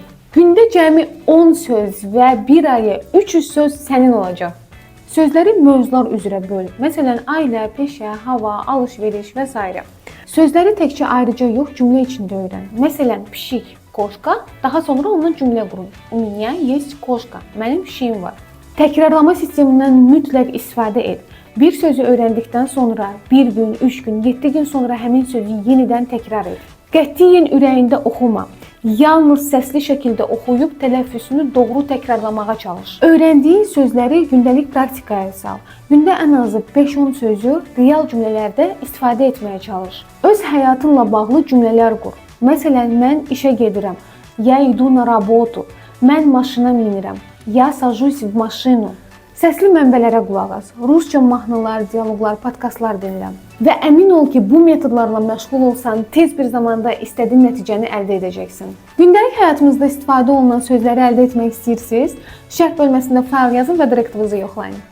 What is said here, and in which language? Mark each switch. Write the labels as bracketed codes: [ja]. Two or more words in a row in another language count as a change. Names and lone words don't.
[az] Gündə cəmi 10 söz və bir aya 300 söz sənin olacaq. Sözləri mövzular üzrə böl. Məsələn, ailə, peşə, hava, alış-veriş və s. Sözləri təkcə ayrıca yox, cümlə içində öyrən. Məsələn, pişik, koşka, daha sonra ondan cümlə qurun. [ru] У меня есть кошка. [az] Mənim pişiyim var. Təkrarlama sistemindən mütləq istifadə et. Bir sözü öyrəndikdən sonra 1 gün, 3 gün, 7 gün sonra həmin sözü yenidən təkrar et. Qətiyyən ürəyində oxuma. Yalnız səsli şəkildə oxuyub tələffüzünü doğru təkrarlamağa çalış. Öyrəndiyin sözləri gündəlik praktikaya sal. Gündə ən azı 5-10 sözü real cümlələrdə istifadə etməyə çalış. Öz həyatınla bağlı cümlələr qur. Məsələn, mən işə gedirəm. [ru] Я иду на работу. [az] Mən maşına minirəm. [ru] Я сажусь в машину. [az] Səsli mənbələrə qulaq as. Rusca mahnılar, dialoqlar, podkastlar dinlə. Və əmin ol ki, bu metodlarla məşğul olsan, tez bir zamanda istədiyin nəticəni əldə edəcəksən. Gündəlik həyatımızda istifadə olunan sözləri əldə etmək istəyirsiniz? Şərh bölməsində fayl yazın və direktivunuzu yoxlayın.